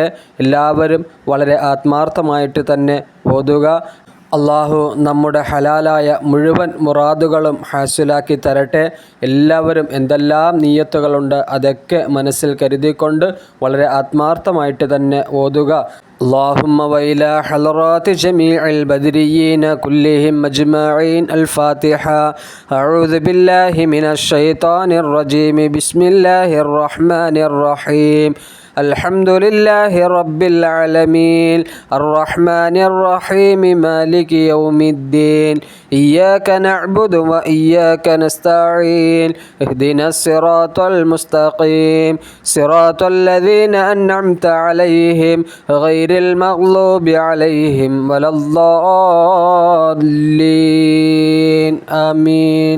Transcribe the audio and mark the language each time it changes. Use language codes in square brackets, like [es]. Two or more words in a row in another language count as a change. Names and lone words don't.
[ml] എല്ലാവരും വളരെ ആത്മാർത്ഥമായിട്ട് തന്നെ ഓതുക. അള്ളാഹു നമ്മുടെ ഹലാലായ മുഴുവൻ മുറാദുകളും ഹാസിലാക്കി തരട്ടെ. എല്ലാവരും എന്തെല്ലാം നിയ്യത്തുകളുണ്ട് അതൊക്കെ മനസ്സിൽ കരുതിക്കൊണ്ട് വളരെ ആത്മാർത്ഥമായിട്ട് തന്നെ ഓതുക. [ar] اللهم وإلى حضرات جميع البدريين كلهم أجمعين. الفاتحة. أعوذ بالله من الشيطان الرجيم. بسم الله الرحمن الرحيم. الحمد لله رب العالمين الرحمن الرحيم مالك يوم الدين إياك نعبد وإياك نستعين اهدنا الصراط المستقيم صراط الذين أنعمت عليهم غير المغضوب عليهم ولا الضالين آمين.